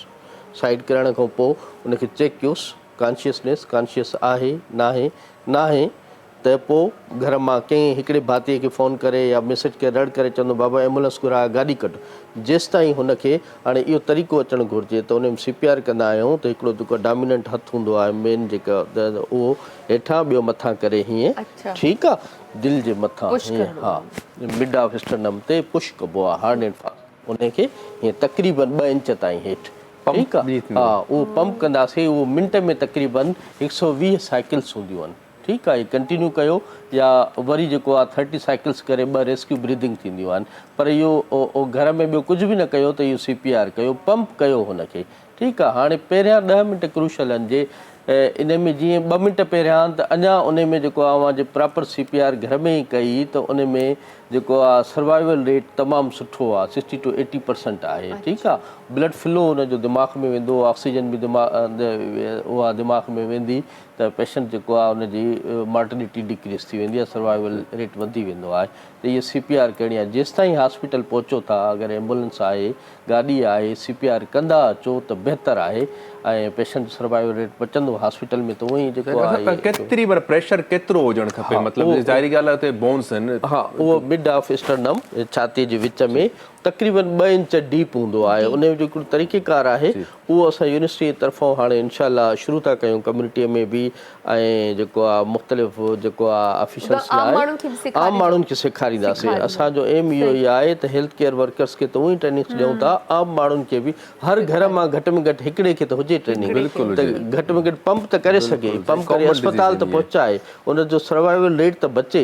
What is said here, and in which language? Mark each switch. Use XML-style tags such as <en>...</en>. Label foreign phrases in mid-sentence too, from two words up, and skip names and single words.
<sd>साइड करण खां पोइ उनखे चेक कयोसि कॉन्शियस आहे न आहे, त पोइ घर मां कंहिं हिकिड़े भातीअ खे फ़ोन करे या मैसेज करे रड़ करे चवंदो बाबा एम्बुलेंस घुराए, गाॾी कढ। जेसि ताईं हुनखे हाणे इहो तरीक़ो अचणु घुरिजे त उन में CPR कंदा आहियूं त हिकिड़ो जेको डोमिनेंट हथु हूंदो आहे मेन जेका, उहो हेठां ॿियो मथां करे हीअं, ठीकु आहे, दिलि जे मथां हीअं, हा,</sd> <en>mid of sternum</en> <sd>ते पुश कबो आहे</sd> <en>hard and fast,</en> <sd>उनखे हीअं तक़रीबन 2 इंच ताईं हेठि, ठीकु आहे। हा, उहो पंप कंदासीं, उहो मिंट में तक़रीबन 120 साइकिल्स हूंदियूं आहिनि, ठीकु आहे। कंटिन्यू कयो या वरी जेको आहे 30 साइकिल्स करे 2</sd> <en>rescue breathing</en> <sd>थींदियूं आहिनि। पर इहो घर में ॿियो कुझु बि न कयो त इहो CPR कयो, पंप कयो हुनखे, ठीकु आहे। हाणे पहिरियां 10 मिंट क्रूशल आहिनि, जे इन में जीअं 2 मिंट पहिरियां त अञा उन में जेको आहे मां जे</sd> <en>proper CPR</en> <sd>घर में ई कई त उन में जेको आहे</sd> <en>survival rate</en> <sd>तमामु सुठो आहे, 60 to 80% आहे, ठीकु आहे।</sd> <en>blood flow</en> <sd>हुन जो दिमाग़ में वेंदो, ऑक्सीजन बि उहा दिमाग़ में वेंदी त पेशेंट जेको आहे उनजी</sd> <en>mortality decrease</en> <sd>थी वेंदी आहे,</sd> <en>survival rate</en> <sd>वधी वेंदो आहे। त इहे CPR करणी आहे। जेसि ताईं हॉस्पिटल पहुचो था, अगरि एम्बुलेंस आहे, गाॾी आहे, CPR कंदा अचो त बहितर आहे ऐं</sd> <en>patient survival rate</en> <sd>बचंदो हॉस्पिटल में। त उहो ई जेको आहे केतिरी पर प्रेशर केतिरो हुजणु खपे, मतिलबु ज़ाहिरी ॻाल्हि आहे हुते बोन्स आहिनि। हा, उहो</sd> <en>mid of sternum</en> <sd>छाती जे विच में तक़रीबन 2 इंच डीप हूंदो आहे। उन जो जेको तरीक़ेकार आहे उहो असां यूनिवर्सिटी जे तरफ़ां हाणे इंशाअल्लाह शुरू था कयूं कम्युनिटीअ में बि, ऐं जेको आहे मुख़्तलिफ़ जेको आहे ऑफिशियल्स लाइ आम माण्हुनि खे सेखारींदासीं। असांजो एम इहो ई आहे त</sd> <en>health care workers</en> <sd>खे त उहो ई ट्रेनिंग ॾियूं था, आम माण्हुनि खे बि हर घर मां घटि में घटि हिकिड़े खे त हुजे ट्रेनिंग, त घटि में घटि पंप त करे सघे, पंप करे अस्पताल त पहुचाए, उनजो</sd> <en>survival rate</en> <sd>त बचे।</sd>